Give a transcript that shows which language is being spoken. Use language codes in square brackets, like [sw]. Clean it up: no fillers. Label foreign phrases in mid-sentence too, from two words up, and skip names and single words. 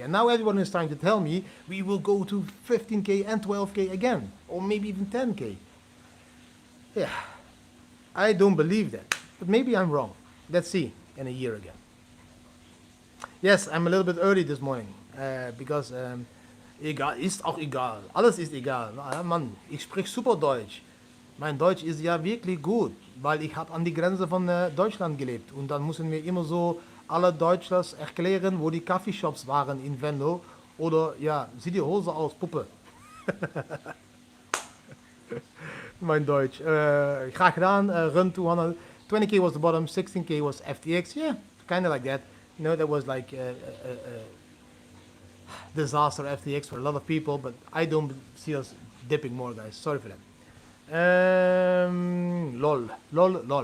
[en] And now everyone is trying to tell me we will go to 15k and 12k again. Or maybe even 10k. Yeah. I don't believe that. But maybe I'm wrong. Let's see in a year again. Yes, I'm a little bit early this morning. [de] Because egal, ist auch egal. Alles ist egal. Mann, ich spreche super Deutsch. Mein Deutsch ist ja wirklich gut, weil ich habe an die Grenze von Deutschland gelebt. Und dann müssen wir immer so alle Deutschers erklären, wo die Coffeeshops waren in Venlo. Oder, ja, sieh die Hose aus, Puppe. Mein Deutsch. [nl] Graag gedaan. [en] Run 200. 20k was the bottom, 16k was FTX. Yeah, kind of like that. You know, that was like disaster FTX for a lot of people, but I don't see us dipping more, guys. Sorry for that. Lol.